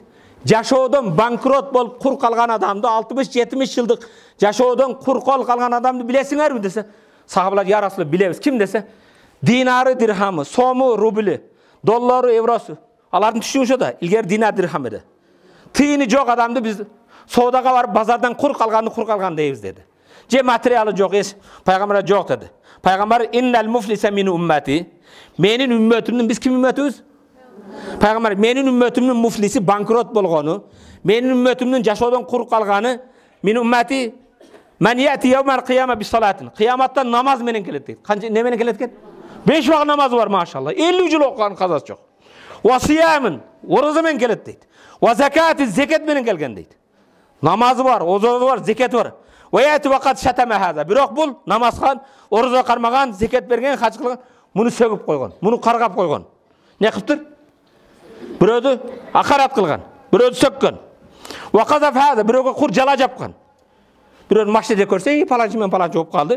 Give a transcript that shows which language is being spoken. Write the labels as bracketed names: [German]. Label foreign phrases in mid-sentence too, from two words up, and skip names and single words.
[Kyrgyz] Жашоодон банкрот болуп кур калган адамды, 60-70 жылдык жашоодон кур калган адамды билесиңерби десе, сахабалар [Arabic] يا رسول [Kyrgyz] билебиз. Ким десе, динары, дирхамы, сому, рублі, доллары, евросу. Алардын түшүнүшү да, илгер динар, дирхам эди. Тыйыны жок адамды биз соодага барып базардан кур калган дейбиз деди. Же материалы жок, пайгамбар жок деди. [Arabic] Пайгамбар إن المفلس من أمتي. [Kyrgyz] Менин үммөтүмдүн, биз ким үммөтүбүз? Пайгамбар менин үммөтүмдүн муфлиси банкрот болгону, менин үммөтүмдүн жашоодон кур калганы, [Arabic] من أمتي من يأتي يوم القيامة بصلاة. [Kyrgyz] Кыяматтан намаз менен келет дейт. Канча не менен келет экен? 5 вакыт намазы бар, машалла. 50 жыл окуган казасы жок. [Arabic] وصيام, [Kyrgyz] ораза менен келет дейт. [Arabic] وزكاة, [Kyrgyz] зекет менен келген дейт. Намазы бар, оразасы бар, зекети бар. [Arabic] ويأتي وقد شتم هذا. [Kyrgyz] Бирок бул намазхан, ораза кармаган, зекет берген, хач кылган, муну сөгүп койгон, муну каргап койгон. Не кылыптыр? Бирөөдү акарат кылган, бирөөдү сөккөн. [Arabic] وقذف هذا, [Kyrgyz] бирөөгө кур жала жапкан. Бирөөнү машинеде көрсө, паланчы менен паланчы болуп калды.